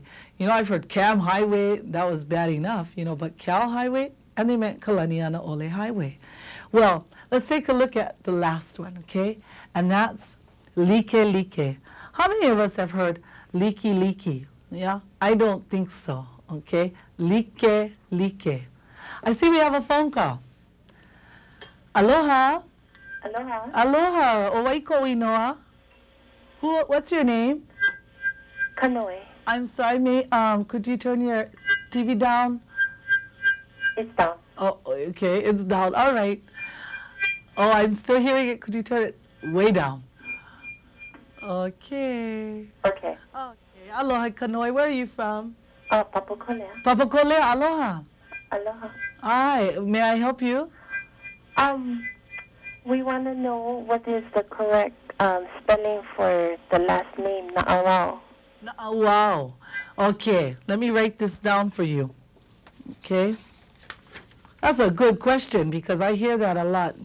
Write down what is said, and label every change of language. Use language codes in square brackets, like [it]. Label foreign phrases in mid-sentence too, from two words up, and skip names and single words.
[en] I've heard Cam Highway, that was bad enough, but Cal Highway, and they meant Kalanianaole Highway. Well, let's take a look at the last one, okay? And that's Likelike. How many of us have heard Likelike? Yeah, I don't think so. Okay, Likelike. I see we have a phone call. Aloha. Aloha. [haw] Aloha. Owaiko inoa. [en] What's your name? Kanoe. I'm sorry, could you turn your TV down? It's down. Oh, okay, it's down. All right. Oh, I'm still hearing it. Could you turn it way down? Okay. Okay. Okay. Aloha, Kanoe. Where are you from? Papakolea. Papakolea. Aloha. Aloha. Hi. May I help you? We want to know what is the correct spelling for the last name, Na'awao. Wow. Okay. Let me write this down for you. Okay. That's a good question because I hear that a lot.